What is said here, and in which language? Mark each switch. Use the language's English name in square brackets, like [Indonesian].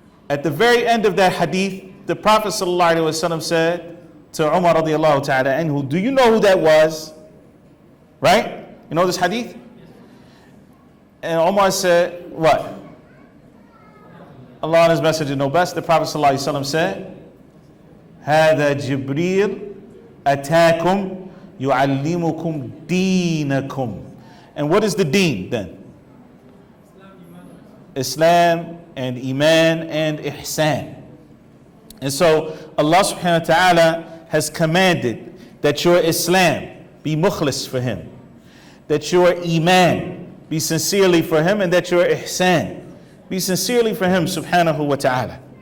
[English] At the very end of that hadith, the Prophet ﷺ said to Umar radiallahu ta'ala anhu, do you know who that was? Right? You know this hadith? And Umar said, what? Allah and His Messenger know best. The Prophet ﷺ said, [Arabic] هذا جبريل أتاكم يعلمكم دينكم. [English] And what is the deen then? Islam and Iman and Ihsan. And so Allah subhanahu wa ta'ala has commanded that your Islam be mukhlis for Him, that your Iman be sincerely for Him, and that your Ihsan be sincerely for Him subhanahu wa ta'ala.